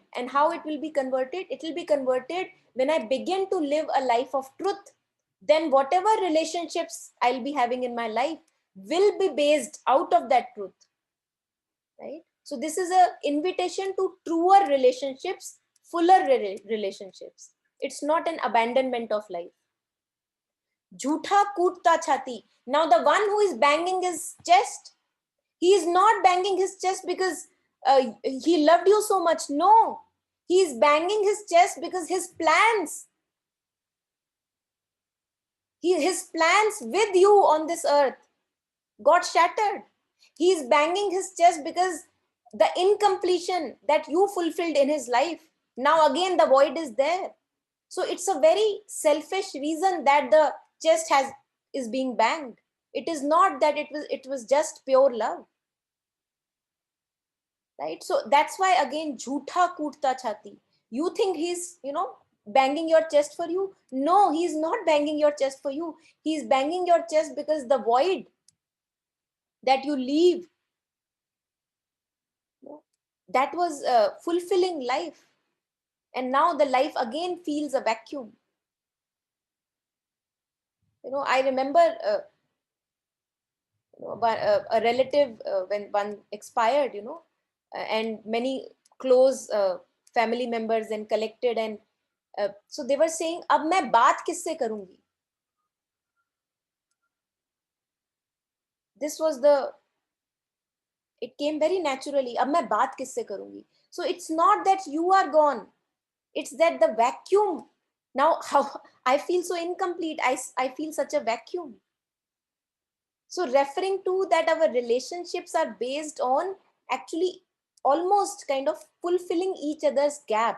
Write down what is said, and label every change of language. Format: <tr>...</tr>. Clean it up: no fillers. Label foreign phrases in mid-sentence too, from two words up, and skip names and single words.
<en>And how it will be converted? It will be converted when I begin to live a life of truth. Then whatever relationships I'll be having in my life will be based out of that truth, right? So this is a invitation to truer relationships, fuller relationships. It's not an abandonment of life.</en> <hi>झूठा कूटा छाती.</hi> <en>Now the one who is banging his chest, he is not banging his chest because he loved you so much. No, he is banging his chest because his plans with you on this earth got shattered. He is banging his chest because the incompletion that you fulfilled in his life, now again the void is there. So it's a very selfish reason that the chest is being banged. It is not that it was just pure love, right? So that's why again,</en> <hi>झूठा कूटा छाती.</hi> <en>You think he's, banging your chest for you? No, he's not banging your chest for you. He's banging your chest because the void that you leave, that was fulfilling life, and now the life again feels a vacuum. I remember a relative, when one expired, and many close family members and collected, and so they were saying,</en> <hi>अब मैं बात किससे करूंगी?</hi> <en>This was it came very naturally.</en> <hi>अब मैं बात किससे करूंगी?</hi> <en>So it's not that you are gone. It's that the vacuum. Now, how I feel so incomplete. I feel such a vacuum. So referring to that, our relationships are based on actually almost kind of fulfilling each other's gap.</en>